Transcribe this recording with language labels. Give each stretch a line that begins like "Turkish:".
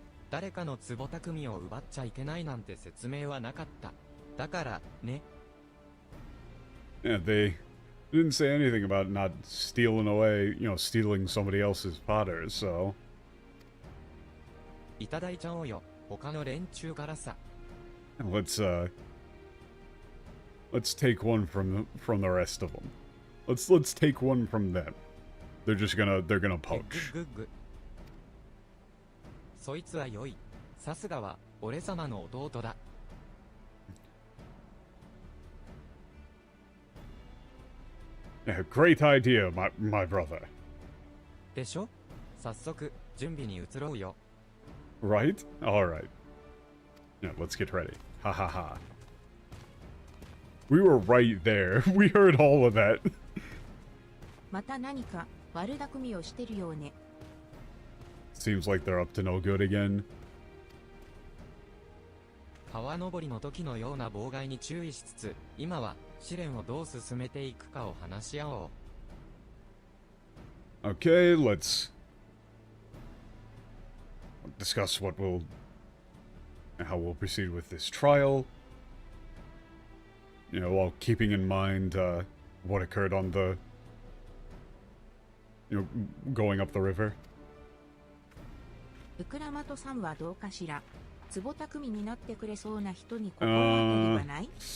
Japanese: 誰かの壺匠を奪っちゃいけないなんて説明はなかった。だからね。
English: Yeah, they didn't say anything about not stealing away, stealing somebody else's potters, so.
Japanese: いただいちゃおうよ。他の連中からさ。
English: Let's take one from the rest of them. Let's take one from them. They're gonna poach. グッグ。
Japanese: そいつは良い。さすがは俺様の弟だ。
English: Yeah, great idea, my brother.
Japanese: でしょ？早速準備に移ろうよ。
English: Right? Alright. Yeah, let's get ready. Ha ha ha. We were right there. We heard all of that.
Japanese: また何か悪巧みをしてるようね。
English: Seems like they're up to no good again.
Japanese: 川登りの時のような妨害に注意しつつ、今は試練をどう進めていくかを話し合おう。
English: Okay, let's discuss how we'll proceed with this trial. While keeping in mind what occurred on the, going up the river.
Japanese: ウクラマトさんはどうかしら。壺匠になってくれそうな人に心当たりはない？